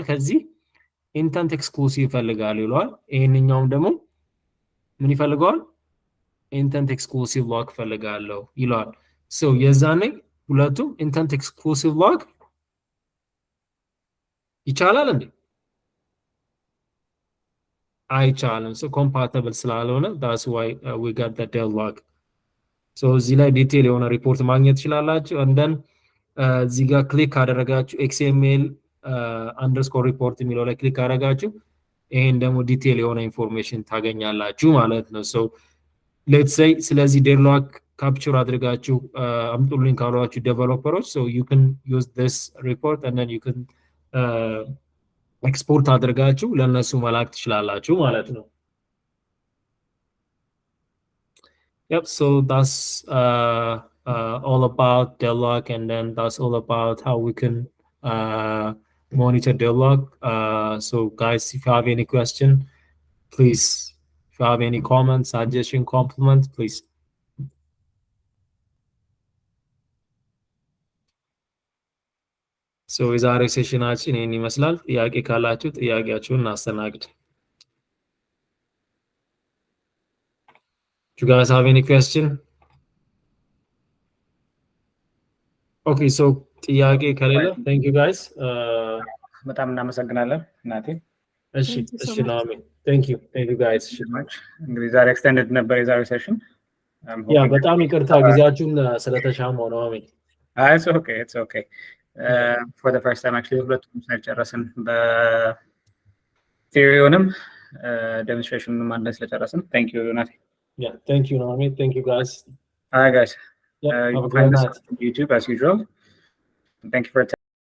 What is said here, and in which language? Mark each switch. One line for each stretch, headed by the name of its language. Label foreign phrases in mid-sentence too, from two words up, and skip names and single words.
Amharic: ከዚህ
English: intent exclusive
Amharic: ይፈልጋል ይሏል። ይሄንኛውም ደግሞ ምን ይፈልጋል?
English: intent exclusive lock
Amharic: ፈልጋለሁ ይሏል። so የዛኔ ሁለቱም
English: intent exclusive lock
Amharic: ይቻላል እንዴ?
English: አይቻልም። so compatible ስላልሆነ that's why we got the deadlock.
Amharic: ሶ እዚህ ላይ ዲቴል የሆነ ሪፖርት ማግኘት ትችላላችሁ። እንደን እዚህ ጋር ክሊክ ካደረጋችሁ
English: XML underscore report
Amharic: የሚለው ላይ ክሊክ ካደረጋችሁ ይሄን ደግሞ ዲቴል የሆነ ኢንፎርሜሽን ታገኛላችሁ ማለት ነው።
English: so let's say
Amharic: ስለዚህ
English: deadlock capture
Amharic: አድርጋችሁ አምጡልኝ ካሏችሁ ዴቨሎፐሮች
English: so you can use this report and then you can
Amharic: ኤክስፖርት አድርጋችሁ ለነሱ መላክ ትችላላችሁ ማለት ነው።
English: Yep, so that's all about Deadlock, and then that's all about how we can monitor Deadlock. So guys, if you have any question, please, if you have any comments, suggestion, compliment, please.
Amharic: So የዛሬ ሴሽናችን ይህን ይመስላል። ጥያቄ ካላችሁ ጥያቄያችሁን እናስተናግድ።
English: Do you guys have any question? Okay, so
Amharic: ጥያቄ ከሌለ
English: thank you guys.
Amharic: በጣም እናመሰግናለን እናቴ። እሺ እሺ ናሚ
English: thank you guys.
Amharic: እንግዲህ ዛሬ ኤክስቴንድድ ነበር የዛሬ ሴሽን። ያ በጣም ይቅርታ ጊዜያችሁን ስለተሻማው ነው። አሜን።
English: It's okay. For the first time actually
Amharic: ሁለቱም ስለጨረስን በቲዮሪውንም ዴሞንስትሬሽኑንም አንድ ላይ ስለጨረስን
English: thank you እናቴ። Yeah, thank you Naomi. Thank you guys. All right guys. Yeah, You can find us on YouTube as usual. Thank you for